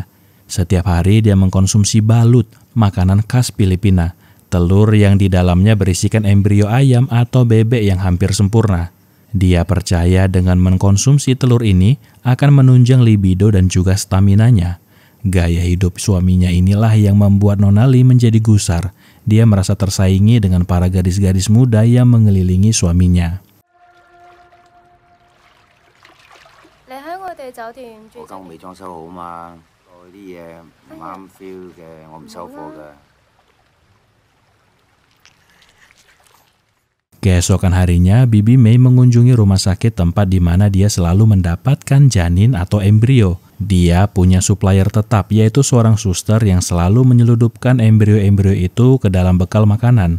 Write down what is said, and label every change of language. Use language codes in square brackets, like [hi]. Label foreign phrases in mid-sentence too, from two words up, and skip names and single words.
[id] Setiap hari dia mengkonsumsi balut, makanan khas Filipina, telur yang di dalamnya berisikan embrio ayam atau bebek yang hampir sempurna. Dia percaya dengan mengkonsumsi telur ini akan menunjang libido dan juga staminanya. Gaya hidup suaminya inilah yang membuat Nonali menjadi gusar. Dia merasa tersaingi dengan para gadis-gadis muda yang mengelilingi suaminya. [yue] 你喺我哋酒店住我間屋未裝修好嘛，我啲嘢唔啱 feel 嘅，我唔收貨㗎。 [id] Keesokan harinya, Bibi May mengunjungi rumah sakit tempat di mana dia selalu mendapatkan janin atau embrio. Dia punya supplier tetap, yaitu seorang suster yang selalu menyeludupkan embrio-embrio itu ke dalam bekal makanan.